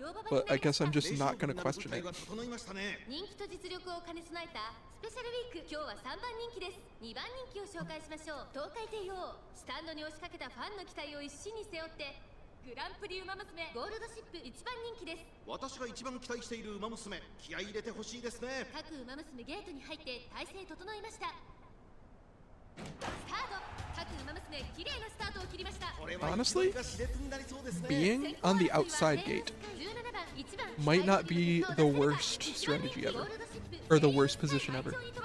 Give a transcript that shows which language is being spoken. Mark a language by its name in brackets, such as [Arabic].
[English] But I guess I'm just not going to question it. [Japanese] 人気と実力を兼ね備えたスペシャルウィーク、今日は3番人気です。 2番人気を紹介しましょう。東海帝王、スタンドに押しかけたファンの期待を一身に背負ってグランプリウマ娘ゴールドシップ1番人気です。私が一番期待している馬娘、気合い入れてほしいですね。各馬娘ゲートに入って体勢整いました。スタート、各馬娘綺麗なスタートを切りました。 [English] Honestly, being on the outside gate might not be the worst strategy ever, or the worst position ever.